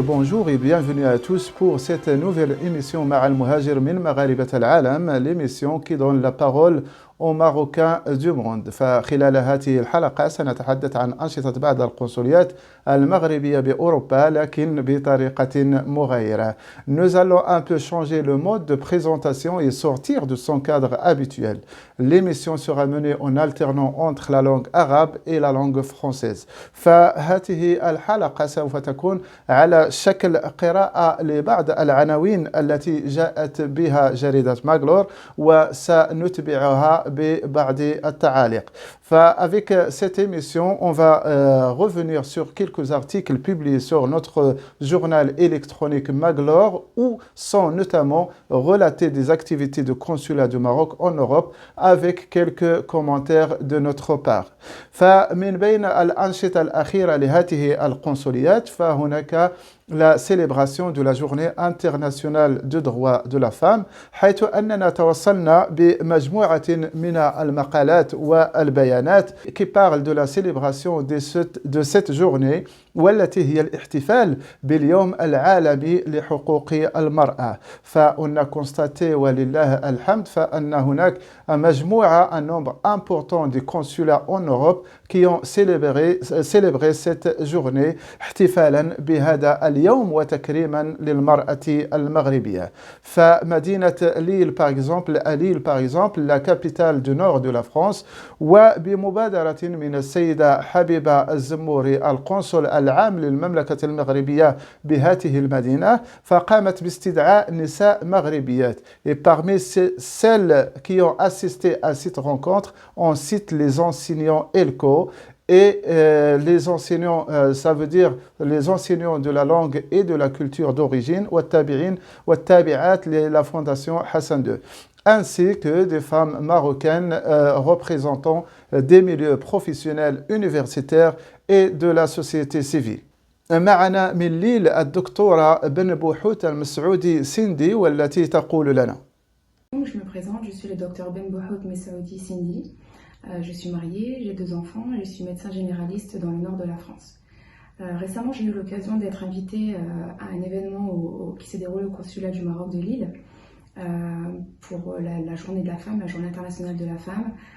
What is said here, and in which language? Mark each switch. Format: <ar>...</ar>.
<fr>Bonjour et bienvenue à tous pour cette nouvelle émission Ma'al Muhajir min Magharibat al-Alam, l'émission qui donne la parole aux Marocains du monde.</fr> <ar>فخلال هذه الحلقة سنتحدث عن أنشطة بعض القنصليات المغربية بأوروبا لكن بطريقة مغايرة.</ar> <fr>Nous allons un peu changer le mode de présentation et sortir de son cadre habituel. L'émission sera menée en alternant entre la langue arabe et la langue française.</fr> <ar>فهذه الحلقة سوف تكون على شكل قراءة لبعض العناوين التي جاءت بها جريدة ماغلور وسنتبعها ببعض التعاليق.</ar> <fr>Avec cette émission, on va revenir sur quelques articles publiés sur notre journal électronique Maglor où sont notamment relatées des activités de consulat du Maroc en Europe avec quelques commentaires de notre part.</fr> <ar>فمن بين الأنشطة الأخيرة لهذه القنصليات فهناك</ar> <fr>la célébration de la journée internationale du droit de la femme</fr> <ar>حيث أننا توصلنا بمجموعة من المقالات والبيانات</ar> <fr>qui parlent de la célébration de cette journée</fr> <ar>والتي هي الاحتفال باليوم العالمي لحقوق المرأة. فأنا</ar> <fr>constaté</fr> <ar>ولله الحمد فأن هناك مجموعة</ar> <fr>un nombre important de consulats en Europe qui ont célébré cette journée</fr> <ar>احتفالا بهذا اليوم وتكريما للمرأة المغربية. فمدينة ليل</ar> <fr>par exemple la capitale du nord de la France</fr> <ar>وبمبادرة من السيدة حبيبة الزموري القنصل العام للمملكة المغربية بهذه المدينة فقامت باستدعاء نساء مغربيات.</ar> <fr>Et parmi celles qui ont assisté à cette rencontre, on cite les enseignants ELCO. Et les enseignants, ça veut dire les enseignants de la langue et de la culture d'origine, la fondation Hassan II, ainsi que des femmes marocaines représentant des milieux professionnels universitaires et de la société civile.</fr> <ar>معنا من ليل الدكتورة بن بوحوت المسعودي سندي والتي تقول لنا.</ar> <fr>Je me présente, je suis le docteur Ben Bouhout Messaoudi Sindi. Je suis mariée, j'ai 2 enfants et je suis médecin généraliste dans le nord de la France. Récemment, j'ai eu l'occasion d'être invitée à un événement qui s'est déroulé au consulat du Maroc de Lille pour la journée de la femme, la journée internationale de la femme.</fr>